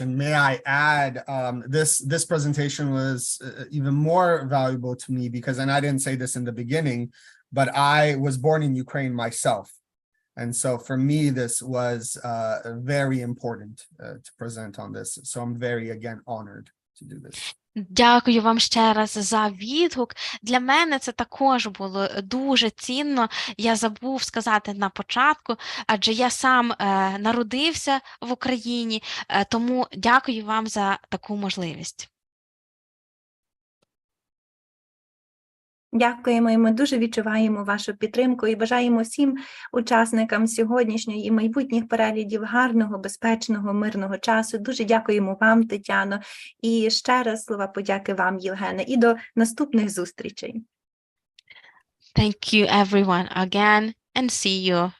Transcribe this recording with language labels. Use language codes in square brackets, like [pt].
[en] And may I add, this presentation was even more valuable to me because, and I didn't say this in the beginning, but I was born in Ukraine myself. And so for me, this was very important to present on this. So I'm very, again, honored to do this. [uk] Дякую вам ще раз за відгук. Для мене це також було дуже цінно. Я забув сказати на початку, адже я сам народився в Україні, тому дякую вам за таку можливість. Дякуємо, і ми дуже відчуваємо вашу підтримку і бажаємо всім учасникам сьогоднішньої і майбутніх переглядів гарного, безпечного, мирного часу. Дуже дякуємо вам, Тетяно, і ще раз слова подяки вам, Євгене, і до наступних зустрічей. [en] Thank you everyone again and see you